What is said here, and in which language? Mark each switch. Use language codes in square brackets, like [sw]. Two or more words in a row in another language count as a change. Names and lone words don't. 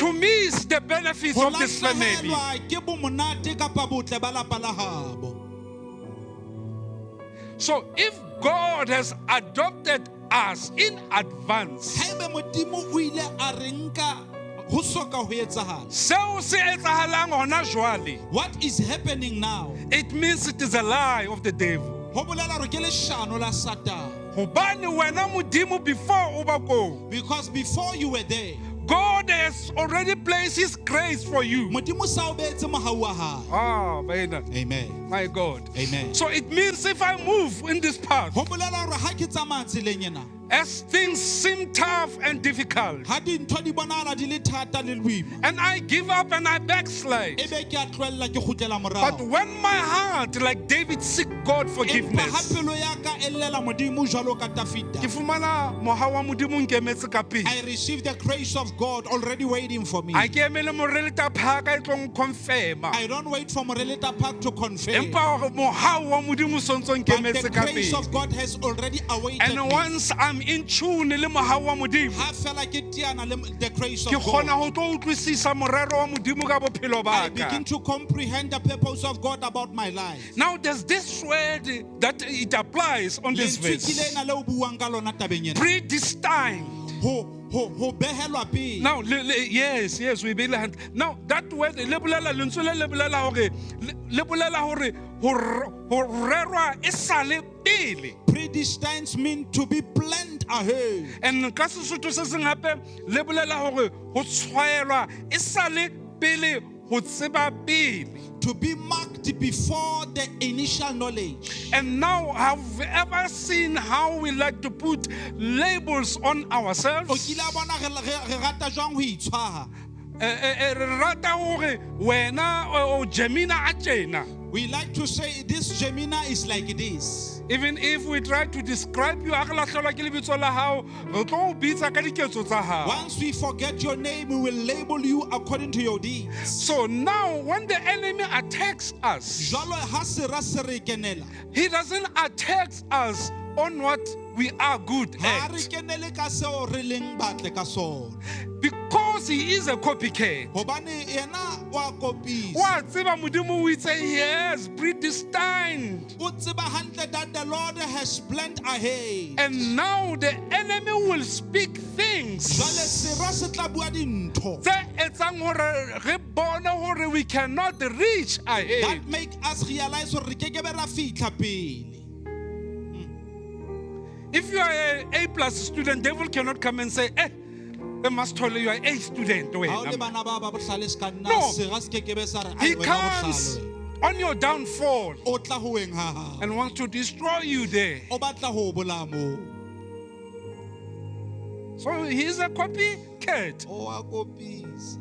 [en] to miss the benefits ho of this family. [st] lahlehelwa ke bomonate kapa botle ba lapa la habo. [en] So if God has adopted us in advance, [st] Haebe Modimo o ile a re nka ho soka ho etsahala. seo se etsahalang hona jwale, [en] What is happening now? it means it is a lie of the devil. [st] Ho bolela hore ke leshano la Satan. Hobane wena Modimo before o ba ko, [en] Because before you were there, God has already placed His grace for you. [st] Modimo sa o beetse mohau wa hae. Ah, Baina, [en] Amen. my God. Amen. So it means if I move in this path, [st] Ho bolela hore ha ke tsamaya tseleng ena, [en] as things seem tough and difficult, [st] ha dintho di bonahala di le thata le boima, [en] and I give up and I backslide, [st] ebe ke a tlohella ke kgutlela [en] but [st] morao. [en] when my heart, like David, seek God [st] Empa ha [en] forgiveness, [st] pelo ya ka e llela Modimo jwalo ka ke Dafita. fumana moha wa Modimo nkemetse ka pele. [en] I received the grace of God already waiting for me. [st] I ke emele moreleta phaka e tlong confirma. [en] I don't wait for Moreleta Park to confirm. [st] Empa moha wa Modimo sontso [en] But the [st] nkemetse ka [en] grace [st] pele. [en] of God has already awaited And me. once I'm in tune [st] le moha wa Modimo, Ha fela ke teana le [en] the grace [st] ke [en] of [st] kgona [en] God, [st] ho tlo utlwisisa morero wa Modimo ka bophelo [en] I [st] ba [en] begin [st] ka. [en] to comprehend the purpose of God about my life. Now there's this word that it applies on this [st] Lentswe ke [en] verse. [st] lena le o buang ka lona tabeng ena. [en] Predestined. [st] Ho behelwa pele. [en] Now, yes, we be hand. Now, that word, [st] le bolela lentswe le bolela hore le bolela hore ho rerwa e sale pele. [en] Predestined mean to be planned ahead. [st] And ka Sesotho se seng hape le bolela hore ho tshwaelwa e sale pele ho tseba pele. [en] To be marked before the initial knowledge. And now, have you ever seen how we like to put labels on [st] O [en] ourselves? [st] kile a bona re rata jwang ho itshwara. Re rata hore wena o Gemina a tjena. [en] We like to say this Gemina is like this. Even if we try to describe you, Once we forget your name, we will label you according to your deeds. so now when the enemy attacks us, [st] Jwalo ha sera se re kenela, [en] he doesn't attack us on what we are good [st] ha re [en] at, [st] kenele ka seo re leng batle ka sona. [en] because he is a copycat. [st] Hobane yena wa kopisa. Wa tseba Modimo o itse [en] he has predestined, [st] O tseba hantle [en] that the Lord has planned ahead. and now the enemy will speak [st] Jwale [en] things [st] sera se tla bua dintho tse etsang hore re bone hore [en] we cannot reach ahead. that make us realize [st] hore re keke be ra fihla pele. [en] If you are an A+ student, devil cannot come and say, they must tell you are A student. [st] Ha o le wena." bana ba ba bohlale se ka nna, [en] No. [st] sera se keke be sa re, [en] He [st] "Ai, wena o [en] comes [st] bohlale." [en] on your downfall [st] O tla ho weng ha ha. [en] and wants to destroy you there. [st] O batla ho bolaya moo. [en] So he's a copycat. [st] O a kopisa.